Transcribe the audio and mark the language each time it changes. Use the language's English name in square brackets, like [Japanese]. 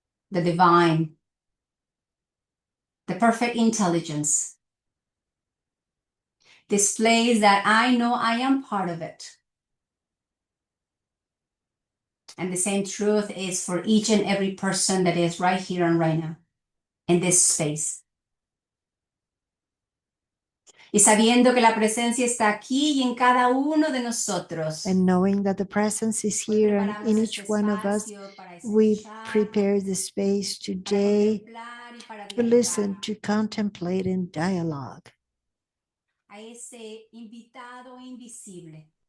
[English] The divine. The perfect intelligence. This place that I know I am part of it. And the same truth is for each and every person that is right here and right now in this space. [Spanish] Y sabiendo que la presencia está aquí y en cada uno de nosotros. [English] And knowing that the presence is here and in each one of us, we prepare the space today to listen, to contemplate and dialogue. [Spanish] A ese invitado invisible.